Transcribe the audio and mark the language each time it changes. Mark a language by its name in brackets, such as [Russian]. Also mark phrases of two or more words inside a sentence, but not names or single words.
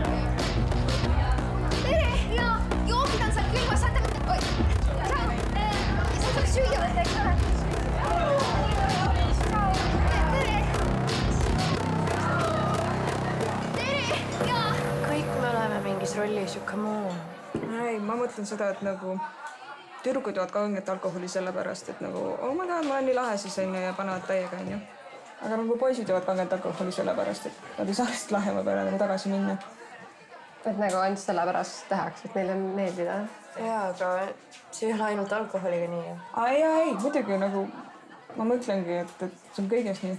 [Estonian] Tere ja joogid on seal külmas, saate süüa võtta, eks ole. Tere ja... Kõik me oleme mingis rollis ju, [English] come on. [Estonian] Ei, ma mõtlen seda, et nagu tüdrukud joovad kanget alkoholi sellepärast, et nagu [English] oh my god, [Estonian] ma olen nii lahe siis onju ja panevad täiega onju. Aga nagu poisid joovad kanget alkoholi sellepärast, et nad ei saa lihtsalt lahema peale nagu tagasi minna. Et nagu ainult sellepärast tehakse, et neile meeldida. Jaa, aga see ei ole ainult alkoholiga nii. Ei, muidugi nagu ma mõtlengi, et see on kõiges nii.